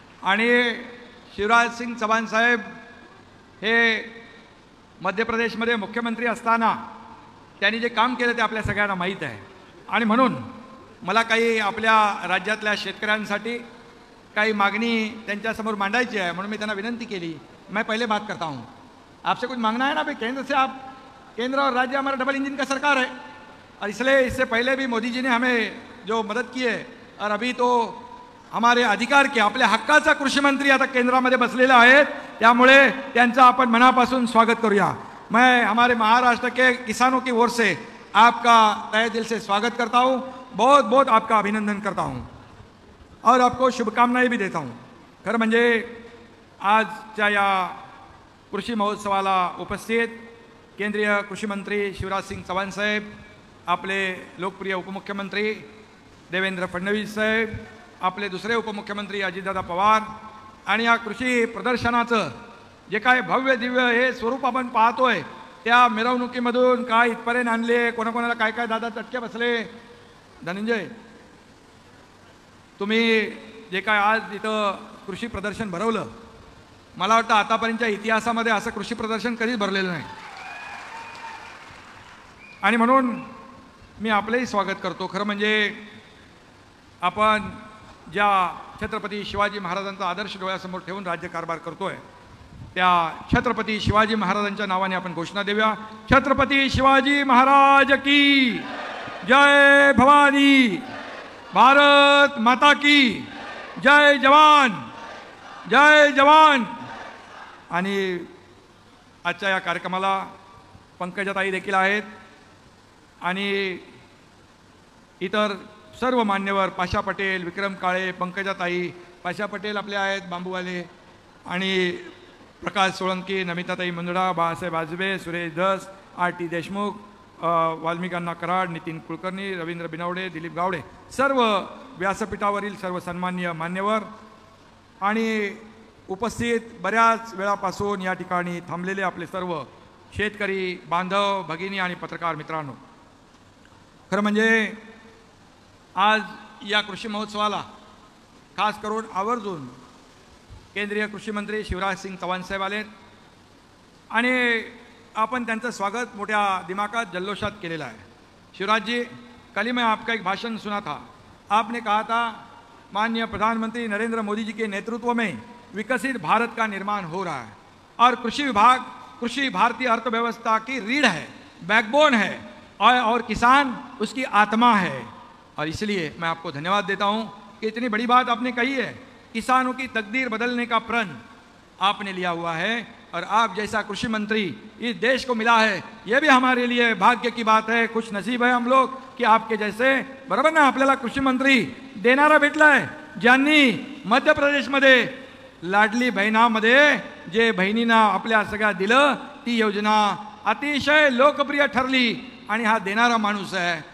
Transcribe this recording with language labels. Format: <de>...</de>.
<mr>आणि शिवराज सिंग चौहान साहेब हे मध्य प्रदेशमध्ये मुख्यमंत्री असताना त्यांनी जे काम केलं ते आपल्या सगळ्यांना माहीत आहे. आणि म्हणून मला काही आपल्या राज्यातल्या शेतकऱ्यांसाठी काही मागणी त्यांच्यासमोर मांडायची है, म्हणून मैं त्यांना विनंती केली.</mr> <hi>मैं पहले बात करता हूँ, आपसे कुछ मांगना है ना भाई. केंद्र से आप, केंद्र और राज्य हमारा डबल इंजन का सरकार है और इसलिए इससे पहले भी मोदी जी ने हमें जो मदद की है और अभी तो हमारे अधिकार के</hi> <mr>आपल्या हक्काचा कृषी मंत्री आता केंद्रामध्ये बसलेले आहेत, त्यामुळे त्यांचं आपण मनापासून स्वागत करूया.</mr> <hi>मैं हमारे महाराष्ट्र के किसानों की ओर से आपका तहे दिल से स्वागत करता हूँ, बहुत बहुत आपका अभिनंदन करता हूँ और आपको शुभकामनाएं भी देता हूँ.</hi> <mr>खरं म्हणजे आजच्या या कृषी महोत्सवाला उपस्थित केंद्रीय कृषी मंत्री शिवराज सिंग चौहान साहेब, आपले लोकप्रिय उपमुख्यमंत्री देवेंद्र फडणवीस साहेब, आपले दुसरे उपमुख्यमंत्री अजितदादा पवार आणि या कृषी प्रदर्शनाचं जे काय भव्य दिव्य हे स्वरूप आपण पाहतोय, त्या मिरवणुकीमधून काय इथपर्यंत आणले, कोणाकोणाला काय काय दादा चटके बसले. धनंजय, तुम्ही जे काय आज इथं कृषी प्रदर्शन भरवलं, मला वाटतं आतापर्यंतच्या इतिहासामध्ये असं कृषी प्रदर्शन कधीच भरलेलं नाही. आणि म्हणून मी आपलंही स्वागत करतो. खरं म्हणजे आपण ज्या छत्रपती शिवाजी महाराजांचा आदर्श डोळ्यासमोर ठेवून राज्यकारभार करतोय, त्या छत्रपती शिवाजी महाराजांच्या नावाने आपण घोषणा देऊया. छत्रपती शिवाजी महाराज की जय, भवानी, भारत माता की जय, जवान जय जवान. आणि आजच्या या कार्यक्रमाला पंकजाताई देखील आहेत आणि इतर सर्व मान्यवर, पाशा पटेल, विक्रम काळे, पंकजाताई, पाशा पटेल आपले आहेत बांबूवाले, आणि प्रकाश सोळंकी, नमिताताई मुंदडा, बाळासाहेब आजबे, सुरेश धस, RT देशमुख, वाल्मिक अण्णा कराड, नितीन कुलकर्णी, रवींद्र बिनवडे, दिलीप गावडे, सर्व व्यासपीठावरील सर्व सन्माननीय मान्यवर आणि उपस्थित बऱ्याच वेळापासून या ठिकाणी थांबलेले आपले सर्व शेतकरी बांधव, भगिनी आणि पत्रकार मित्रांनो, खरं म्हणजे आज या कृषी महोत्सवाला खास करून आवर्जून केंद्रीय कृषी मंत्री शिवराज सिंग चौहान साहेब आले आणि आपण त्यांचं स्वागत मोठ्या दिमागात जल्लोषात केलेलं आहे.</mr> <hi>शिवराज जी, कल ही मैं आपका एक भाषण सुना था. आपने कहा था माननीय प्रधानमंत्री नरेंद्र मोदी जी के नेतृत्व में विकसित भारत का निर्माण हो रहा है और कृषि विभाग, कृषि भारतीय अर्थव्यवस्था की रीढ़ है, बैकबोन है और किसान उसकी आत्मा है. और इसलिए मैं आपको धन्यवाद देता हूं कि इतनी बड़ी बात आपने कही है. किसानों की तकदीर बदलने का प्रण आपने लिया हुआ है और आप जैसा कृषि मंत्री इस देश को मिला है, ये भी हमारे लिए भाग्य की बात है. खुश नसीब है हम लोग की आपके जैसे,</hi> <mr>बरोबर ना, आपल्याला कृषी मंत्री देणारा भेटलाय, ज्यांनी मध्य प्रदेशमध्ये लाडली बहिणामध्ये जे बहिणींना आपल्या सगळ्या दिलं, ती योजना अतिशय लोकप्रिय ठरली आणि हा देणारा माणूस आहे.</mr>